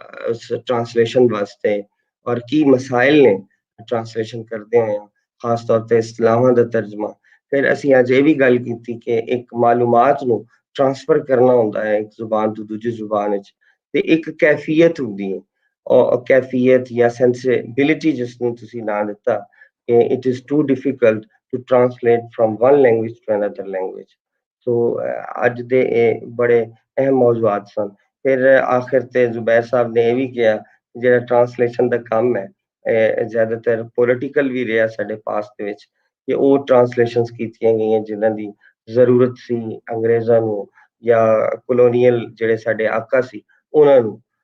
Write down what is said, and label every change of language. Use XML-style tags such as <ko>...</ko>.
<pa>ਉਸ ਟ੍ਰਾਂਸਲੇਸ਼ਨ ਵਾਸਤੇ ਔਰ ਕੀ ਮਸਾਇਲ ਨੇ ਟ੍ਰਾਂਸਲੇਸ਼ਨ ਕਰਦੇ ਹੋਏ ਖਾਸ ਤੌਰ ਤੇ ਇਸਲਾਮਾਂ ਦਾ ਤਰਜਮਾ ਫਿਰ ਅਸੀਂ ਅੱਜ ਇਹ ਵੀ ਗੱਲ ਕੀਤੀ ਕਿ ਇੱਕ ਮਾਲੂਮਾਤ ਨੂੰ ਟ੍ਰਾਂਸਫਰ ਕਰਨਾ ਹੁੰਦਾ ਹੈ ਇੱਕ ਜ਼ੁਬਾਨ ਤੋਂ ਦੂਜੀ ਜ਼ੁਬਾਨ ਵਿੱਚ ਤੇ ਇੱਕ ਕੈਫੀਅਤ ਹੁੰਦੀ ਹੈ ਔਰ ਕੈਫੀਅਤ ਜਾਂ ਸੈਂਸਿਬਿਲਿਟੀ ਜਿਸ ਨੂੰ ਤੁਸੀਂ ਨਾਂ ਦਿੱਤਾ ਕਿ</pa> <en>It is too difficult to translate from one language to another language.</en> <pa>So ਅੱਜ ਦੇ ਇਹ ਬੜੇ ਅਹਿਮ ਮੌਜੂਆਤ ਸਨ। ਫਿਰ ਆਖਿਰ ਤੇ ਜ਼ੁਬੈਰ ਸਾਹਿਬ ਨੇ ਇਹ ਵੀ ਕਿਹਾ ਜਿਹੜਾ ਟ੍ਰਾਂਸਲੇਸ਼ਨ ਦਾ ਕੰਮ ਹੈ ਜ਼ਿਆਦਾਤਰ ਪੋਲੀਟੀਕਲ ਵੀ ਰਿਹਾ ਸਾਡੇ ਪਾਸ ਦੇ ਵਿੱਚ ਕਿ ਉਹ ਟ੍ਰਾਂਸਲੇਸ਼ਨਸ ਕੀਤੀਆਂ ਗਈਆਂ ਜਿਨ੍ਹਾਂ ਦੀ ਜ਼ਰੂਰਤ ਸੀ ਅੰਗਰੇਜ਼ਾਂ ਨੂੰ ਜਾਂ ਕਲੋਨੀਅਲ ਜਿਹੜੇ ਸਾਡੇ ਆਕਾ ਸੀ ਉਹਨਾਂ ਨੂੰ।</pa>